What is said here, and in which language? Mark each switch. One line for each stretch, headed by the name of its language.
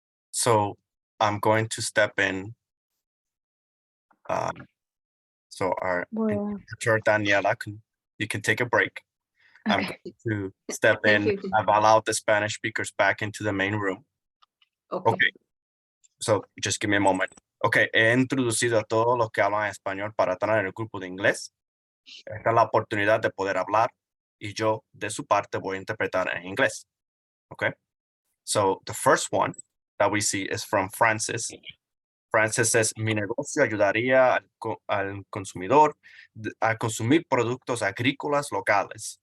English: So I'm going to step in. So our interpreter, Daniela, you can take a break. I'm going to step in. I've allowed the Spanish speakers back into the main room. Okay. So just give me a moment.
Spanish: Okay, he introducido a todos los que hablan español para estar en el grupo de inglés. Esta es la oportunidad de poder hablar y yo de su parte voy a interpretar en inglés.
English: Okay. So the first one that we see is from Francis. Francis says,
Spanish: mi negocio ayudaría al consumidor a consumir productos agrícolas locales.